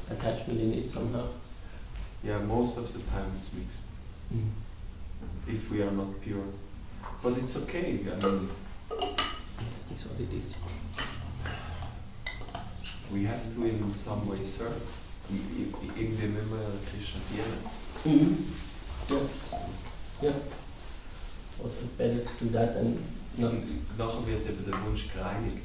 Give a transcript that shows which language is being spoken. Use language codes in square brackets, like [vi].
[en] attachment in it somehow. Yeah, most of the time it's mixed. If we are not pure. But it's okay, I mean, It's what it is. we have to in some way serve. [de] Irgendwie müssen wir ja Krishna dienen. [en] Yeah. Also better to do that and not. [de] Und nachher wird eben der Wunsch gereinigt